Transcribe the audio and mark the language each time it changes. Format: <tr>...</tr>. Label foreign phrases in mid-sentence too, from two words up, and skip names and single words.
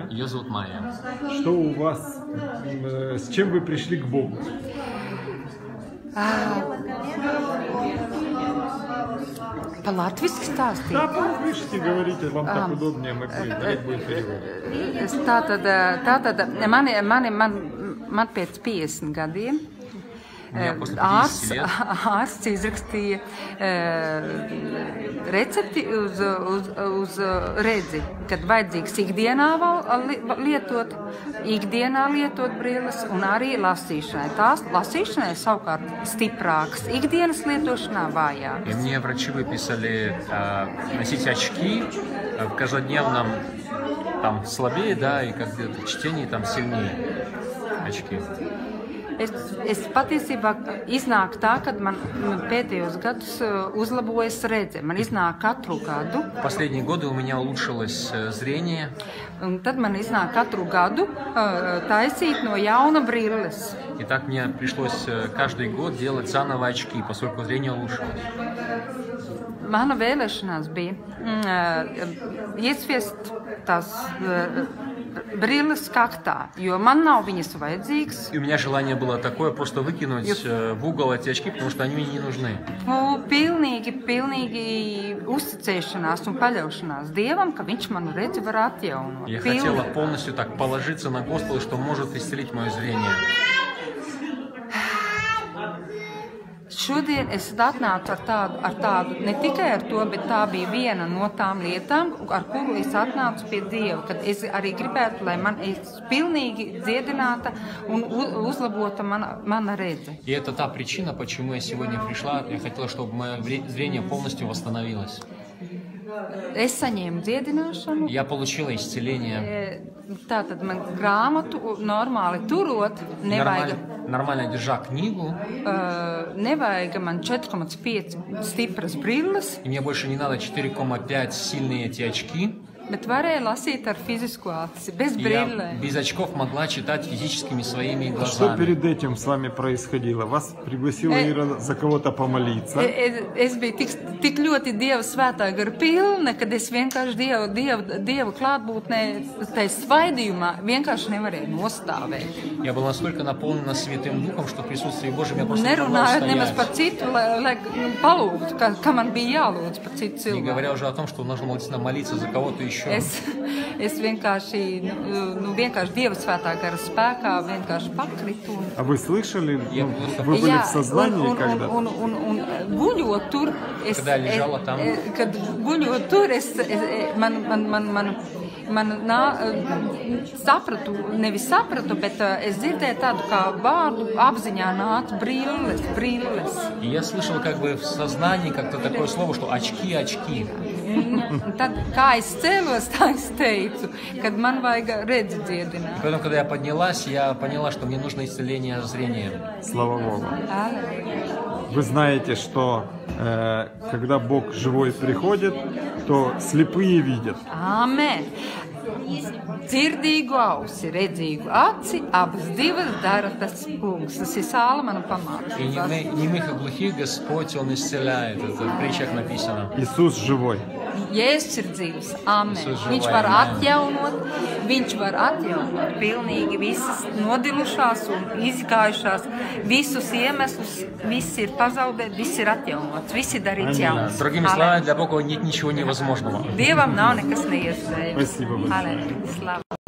<ru>Ее зовут Майя. Что у вас, с чем вы пришли к Богу? По-латвийски stāstīt? Да, по-латвийски говорите, вам так удобнее, мы будем переводить.</ru> <lv>Man pēc 50 gadiem ārsts izrakstīja recepti uz redzi, kad vajadzīgs ikdienā lietot brilles un arī lasīšanai. Tās lasīšanai savukārt stiprākas, ikdienas lietošanā vājākas.</lv> <ru>И мне врачи выписали носить очки в каждодневном там слабее, да, и как где-то чтении там сильнее очки.</ru> <lv>Es patiesībā iznāk tā, kad man pēdējos gadus uzlabojas redze. Man iznāk katru gadu.</lv> <ru>Последние годы у меня улучшилось зрение.</ru> <lv>Un tad man iznāk katru gadu taisīt no jauna brilles.</lv> <ru>И так мне пришлось каждый год делать заново очки, поскольку зрение улучшилось.</ru> <lv>Mana vēlēšanās bija iesviest tās brilles kaktā, jo man nav viņas vajadzīgas.</lv> <ru>И у меня желание было такое, просто выкинуть в угол эти очки, потому что они мне не нужны.</ru> <lv>Pilnīgi uzticēšanās un paļaušanās Dievam, ka viņš manu redzi var atjaunot.</lv> <ru>Я хотела полностью так положиться на Господа, что может исцелить мое зрение.</ru> <lv>Šodien es atnācu ar tādu, ne tikai ar to, bet tā bija viena no tām lietām, ar kuru es atnācu pie Dieva, kad es arī gribētu, lai man es pilnīgi dziedināta un uzlabota mana redze.</lv> <ru>И это та причина, почему я сегодня пришла. Я хотела, чтобы мое зрение полностью восстановилось.</ru> <lv>Es saņēmu dziedināšanu.</lv> <ru>Я получила исцеление.</ru> <lv>Tātad man grāmatu normāli turot,</lv> <ru>Нормально держа книгу.</ru> <lv>Nevajag man 4,5 stipras brilles.</lv> <ru>И мне больше не надо 4,5 сильные эти очки.</ru> <lv>Bet varēja lasīt ar fizisku aci, без brillēm.</lv> <ru>Я без очков могла читать физическими своими глазами. Что перед этим с вами происходило? Вас пригласила Ира за кого-то помолиться?</ru> <lv>Es biju tik ļoti Dieva svētā gara pilna, kad es vienkārši Dieva klātbūtnē, tai svaidījumā vienkārši nevarēju nostāvēt.</lv> <ru>Я была настолько наполнена Святым Духом, что в присутствии Божьем я просто не могла</ru> <lv>Nerunājot nemaz</lv> <ru>устоять.</ru> <lv>par citu, lai palūgtu, ka man bija jālūdz par citu cilvēku.</lv> <ru>Не говоря уже о том, что нужно молиться за кого-то еще.</ru> <lv>Es vienkārši Dieva svētā gara spēkā vienkārši pakritu.</lv> <ru>А вы слышали? Вы были в сознании когда?</ru> <lv>Un guļot tur, kad guļot tur, sapratu, nevis sapratu, bet es dzirdēju tādu kā vārdu apziņā nāca brilles.</lv> <ru>И я слышал как бы в сознании как-то такое слово, что очки.</ru> <lv>Tad, kā es cēlos, tā es teicu, kad man vajag redzi dziedināt.</lv> <ru>И потом, когда я поднялась, я поняла, что мне нужно исцеление зрения. Слава Богу. Вы знаете, что когда Бог живой приходит, то слепые видят.</ru> <lv>Amen. Dzirdīgu ausi, redzīgu aci, abas divas dara tas kungs. Tas ir Salamana pamācība.</lv> <ru>И немых и глухих Господь, Он исцеляет. Это в притчах написано. Иисус живой.</ru> <lv>Jēzus ir dzīvs. Amen. Viņš var atjaunot pilnīgi visas nodilušās un izgājušās, visus iemeslus, viss ir pazaudēt, viss ir atjaunots, viss ir darīts jauns.</lv> <ru>Другими словами, для Бога нет ничего невозможного.</ru> <lv>Dievam nav nekas neiespējams.</lv> <ru>Спасибо большое. Слава.</ru>